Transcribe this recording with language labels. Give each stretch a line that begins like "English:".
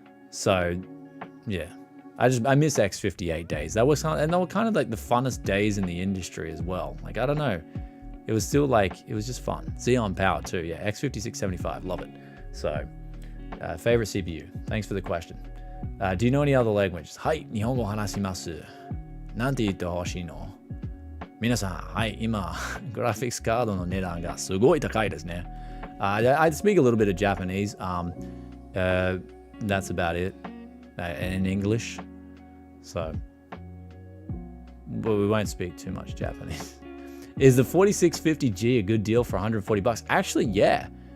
English: So yeah, I miss X58 days. That was and they were kind of like the funnest days in the industry as well. Like, I don't know, it was still like, it was just fun. Xeon Power too, yeah, X5675, love it. So favorite CPU, thanks for the question. Do you know any other languages?
Japanese: はい、日本語話します。なんて言ってほしいの？皆さん、はい、今、グラフィックスカードの値段がすごい高いですね。
English: I speak a little bit of Japanese. That's about it. In English. So, but we won't speak too much Japanese. Is the 4650G a good deal for 140 bucks? Actually, yeah.